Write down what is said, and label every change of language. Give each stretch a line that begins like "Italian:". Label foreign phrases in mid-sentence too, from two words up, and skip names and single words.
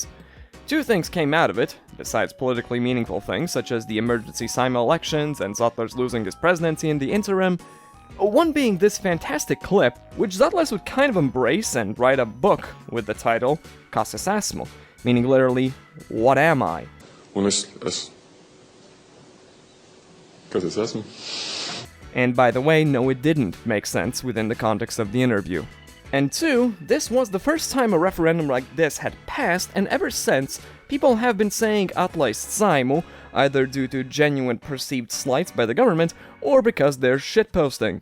English: Two things came out of it, besides politically meaningful things such as the emergency Sajmu elections and Zatlers losing his presidency in the interim. One being this fantastic clip, which Atlajs would kind of embrace and write a book with the title Kas es Esmu, meaning literally, what am I?
Latvian: Kas es esmu?
English: And by the way, no, it didn't make sense within the context of the interview. And 2, this was the first time a referendum like this had passed, and ever since, people have been saying
Latvian: Atlajs Sajmu,
English: either due to genuine perceived slights by the government, or because they're shitposting.